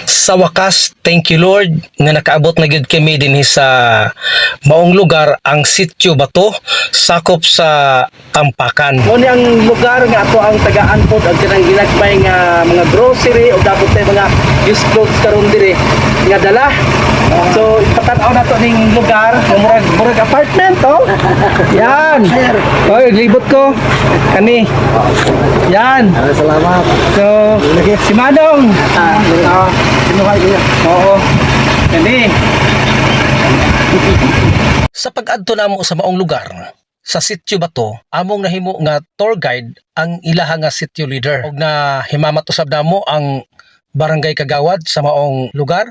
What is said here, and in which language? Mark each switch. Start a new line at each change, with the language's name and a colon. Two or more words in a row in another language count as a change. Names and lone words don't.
Cebuano: Sa wakas,
English: thank you Lord
Cebuano: nga nakaabot na gyud kami dinhi sa maong lugar ang Sitio Bato, sakop sa Tampakan. Mo ni ang lugar nga ato ang tagaan pod ang kanang ginagmay nga mga grocery o dapat tay mga
English: used clothes
Cebuano: karon dire nga dala. So ipatan-aw nato ning lugar nga murag apartment to. Yan. Oy, libot ko. Kani. Yan. Salamat. So si Manong. Sinuhay ko yan. Oo. Kani. Sa pag-adto namo sa maong lugar, sa Sitio Bato, among nahimo nga tour guide ang ilaha nga sitio leader. Og na himamat usab namo ang barangay kagawad sa maong lugar.